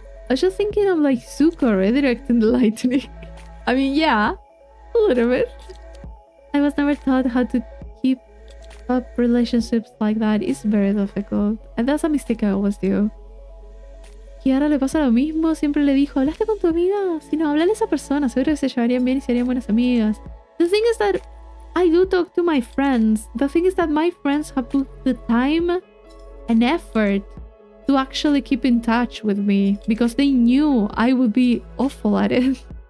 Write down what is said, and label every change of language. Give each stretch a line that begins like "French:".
English: I was just thinking I'm like Zuko redirecting the lightning. I mean, yeah, a little bit. I was never taught how to keep up relationships like that. It's very difficult. And that's a mistake I always do.
Spanish: Y ahora le pasa lo mismo. Siempre le dijo, ¿hablaste con tu amiga? Si no, háblale a esa persona. Seguro que se llevarían bien y serían buenas amigas.
English: The thing is that I do talk to my friends. The thing is that my friends have put the time and effort to actually keep in touch with me because they knew I would be awful at it.